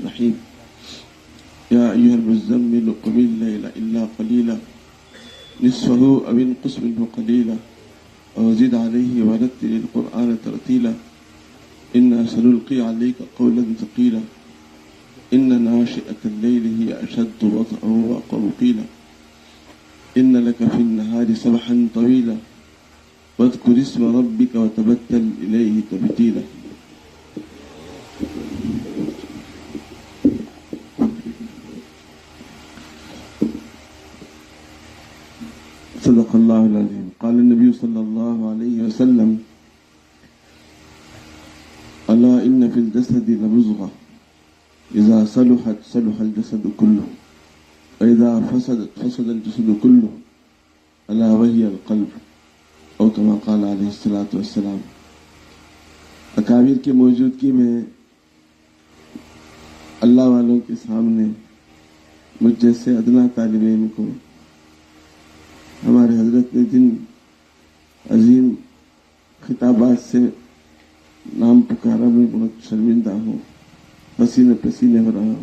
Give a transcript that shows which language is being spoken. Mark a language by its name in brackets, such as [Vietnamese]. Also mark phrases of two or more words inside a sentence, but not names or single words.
[Arabic] رحيم يا أيها المزمل قم الليل إلا قليلا نصفه أو انقص منه قليلا وزد عليه ورتل القرآن ترتيلا إنا سنلقي عليك قولا ثقيلا إن ناشئة الليل هي أشد وطئا وأقوم قيلا إن لك في النهار سبحا طويلا واذكر اسم ربك وتبتل إليه تبتيلا. صدق الله العظيم. قال النبي صلى الله عليه وسلم ألا إن في الجسد لمضغة إذا صلحت صلح الجسد كله وإذا فسدت فسد الجسد كله ألا وهي القلب اور كما قال عليه الصلاة والسلام. [Urdu] اکابر کی موجودگی میں اللہ والوں کے سامنے مجھ جیسے ادنیٰ طالب علم کو ہمارے حضرت نے جن عظیم خطابات سے نام پکارا، میں بہت شرمندہ ہوں، پسینے پسینے ہو رہا ہوں.